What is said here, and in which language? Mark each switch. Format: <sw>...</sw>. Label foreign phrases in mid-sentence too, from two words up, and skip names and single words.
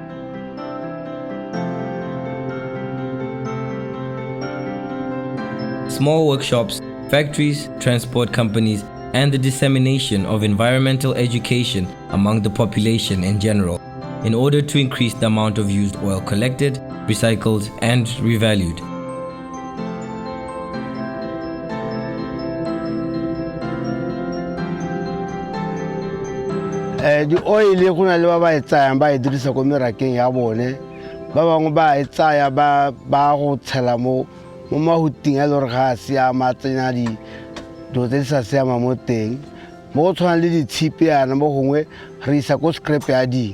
<en>Small workshops, factories, transport companies, and the dissemination of environmental education among the population in general, in order to increase the amount of used oil collected, recycled, and revalued. The oil</en> <tn>le gona le ba ba etsayang ba e dirisa go merakeng ya bone ba bangwe ba e tsaya ba go tshela mo mahuting a le gore ga a siama tsenya dilo tse di sa siama mo teng mo go tshwana le ditshipiana mo gongwe re isa ko</tn> <en>scrap yarding.</en>